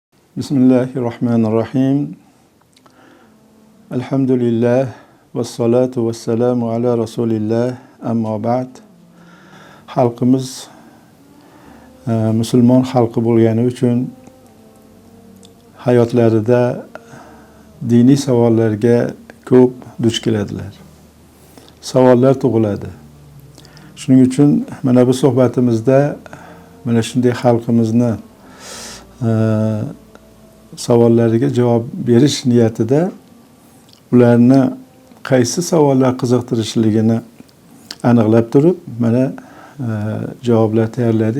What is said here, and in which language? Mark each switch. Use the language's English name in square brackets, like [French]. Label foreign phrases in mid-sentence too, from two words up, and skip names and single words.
[Arabic] بسم الله الرحمن الرحيم. الحمد لله والصلاة والسلام على رسول الله. أما بعد. [Uzbek] Xalqimiz musulmon xalqi bo'lgani uchun hayotlarida diniy savollarga ko'p duch keladilar. Savollar tug'iladi. Shuning uchun mana bu suhbatimizda mana shunday xalqimizni savollariga javob berish niyatida ularni qaysi savollar qiziqtirishligini aniqlab turib mana javoblar tayyorladik.